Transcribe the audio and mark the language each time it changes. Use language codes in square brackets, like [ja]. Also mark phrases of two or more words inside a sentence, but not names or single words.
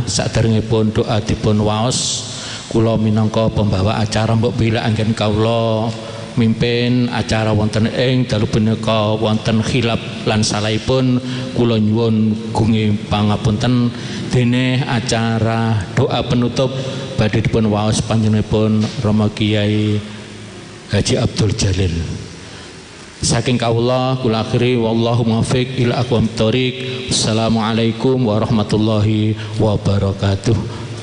[jv] Saderengipun doa dipun waos, kula minangka pembawa acara mbok bila anggen kawula mimpin acara wonten ing dalu punika wonten khilaf lan salahipun kula nyuwun gunge pangapunten dene acara doa penutup badhe dipun waos panjenenganipun Rama Kiai Haji Abdul Jalil. Saking kawula kula akhiri [ar] والله الموفق إلى أقوم الطريق. السلام عليكم ورحمة الله وبركاته.